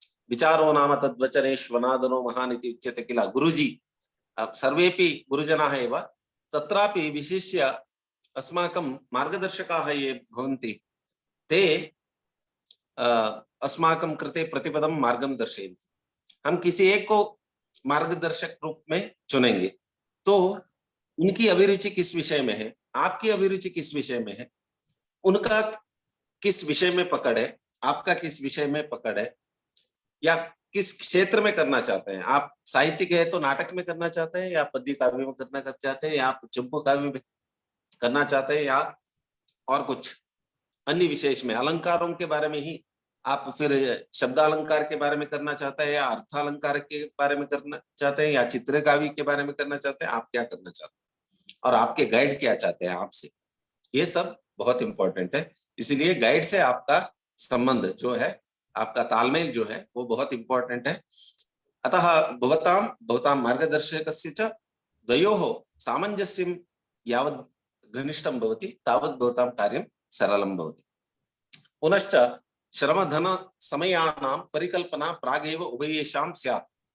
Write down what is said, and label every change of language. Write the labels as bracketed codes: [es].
[sa] विचारो नाम तद्वचनेष्वनादनो महान् इति उच्यते किल। गुरुजी सर्वेपि गुरुजनाः एव, तत्रापि विशिष्य अस्माकं मार्गदर्शकाः ये भवन्ति ते अस्माकं कृते प्रतिपदं मार्गं दर्शयन्ति। [hi] हम किसी एक को मार्गदर्शक रूप में चुनेंगे। तो उनकी अभिरुचि किस विषय में है, आपकी अभिरुचि किस विषय में है, उनका किस विषय में पकड़ है, आपका किस विषय में पकड़ है, या किस क्षेत्र में करना चाहते हैं। आप साहित्यिक है तो नाटक में करना चाहते हैं, या पद्य काव्य में करना चाहते हैं, या आप चंपू काव्य में करना चाहते हैं, या और कुछ अन्य विशेष में अलंकारों के बारे में ही आप फिर शब्दालंकार के बारे में करना चाहते हैं, या अर्थालंकार के बारे में करना चाहते हैं, या चित्र काव्य के बारे में करना चाहते हैं। आप क्या करना चाहते हैं और आपके गाइड क्या चाहते हैं आपसे, ये सब बहुत इंपॉर्टेंट है। इसीलिए गाइड से आपका संबंध जो है, आपका तालमेल जो है, वो बहुत इंपॉर्टेंट है। [sa] अतः भवतां भवतां मार्गदर्शकस्य च द्वयोः सामंजस्यं यावत् घनिष्ठं भवति तावत् भवतां कार्यं सरलं भवति। पुनश्च श्रमधन समयानां परिकल्पना प्रागेव उभयेषां स्यात्।